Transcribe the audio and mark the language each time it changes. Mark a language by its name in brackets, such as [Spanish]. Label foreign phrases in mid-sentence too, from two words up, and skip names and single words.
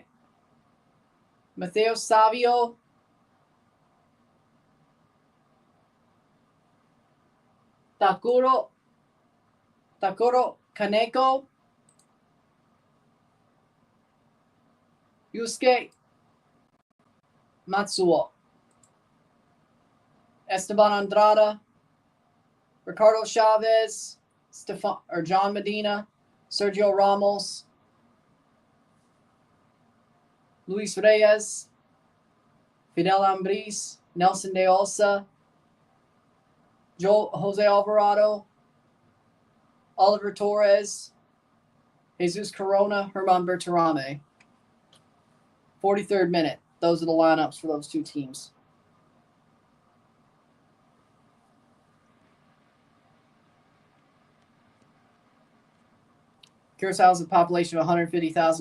[English] Matteo Savio. Takuro Kaneko. Yusuke Matsuo. Esteban Andrada. Ricardo Chavez. John Medina. Sergio Ramos. Luis Reyes. Fidel Ambris. Nelson de Osa. Jose Alvarado. Oliver Torres. Jesus Corona. Herman Berterame. 43rd minute. Those are the lineups for those two teams. Curacao has a population of 150,000.